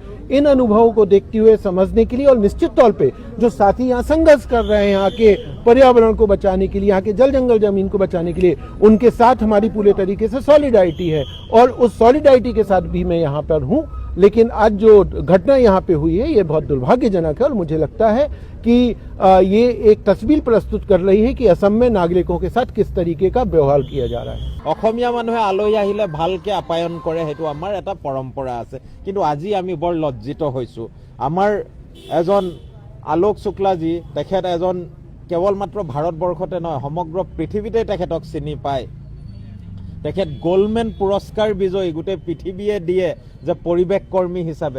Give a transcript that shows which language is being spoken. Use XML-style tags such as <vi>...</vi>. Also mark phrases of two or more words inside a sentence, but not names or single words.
<hi>इन अनुभवों को देखते हुए समझने के लिए और निश्चित तौर पे जो साथी यहाँ संघर्ष कर रहे हैं यहाँ के पर्यावरण को बचाने के लिए, यहाँ के जल जंगल जमीन को बचाने के लिए, उनके साथ हमारी पूरे तरीके से सॉलिडारिटी है और उस सॉलिडारिटी के साथ भी मैं यहाँ पर हूँ। लेकिन आज जो घटना यहाँ पे हुई है ये बहुत दुर्भाग्यजनक है और मुझे लगता है कि ये एक तस्वीर प्रस्तुत कर रही है कि असम में नागरिकों के साथ किस तरीके का व्यवहार किया जा रहा है।</hi> <as>অসমীয়া মানুহে আলহী আহিলে ভালকে আপ্যায়ন কৰে, সেইটো আমাৰ এটা পৰম্পৰা আছে। কিন্তু আজি আমি বৰ লজ্জিত হৈছো। আমাৰ এজন আলোক শুক্লাজী, তেখেত এজন কেৱল মাত্ৰ ভাৰতবৰ্ষতে নহয় সমগ্ৰ পৃথিৱীতে তেখেতক চিনি পায়। তেখেত গোল্ডমেন পুৰস্কাৰ বিজয়ী, গোটেই পৃথিৱীয়ে দিয়ে যে পৰিৱেশ কৰ্মী হিচাপে।</as>